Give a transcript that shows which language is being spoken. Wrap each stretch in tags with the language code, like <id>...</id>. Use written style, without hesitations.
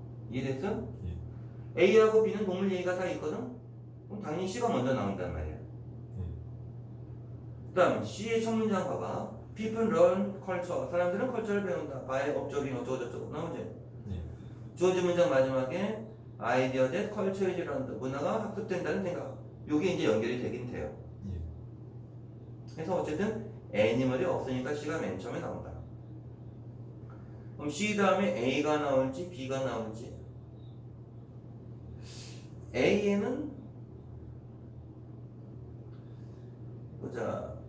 <ko>이해됐어? 예. A하고 B는 동물 얘기가 다 있거든? 그럼 당연히 C가 먼저 나온단 말이야. 그 다음 C의 첫 문장 봐봐.</ko> <en>People learn culture.</en> <ko>사람들은 컬처를 배운다.</ko> <en>by observing</en> <ko>어쩌고저쩌고 나오지? 예. 주어진 문장 마지막에</ko> <en>idea that culture is learned.</en> <ko>문화가 학습된다는 생각. 요게 이제 연결이 되긴 돼요. 예. 그래서 어쨌든 애니멀이 없으니까 C가 맨 처음에 나온다. 그럼 C 다음에 A가 나올지 B가 나올지. A에는 보자.</ko>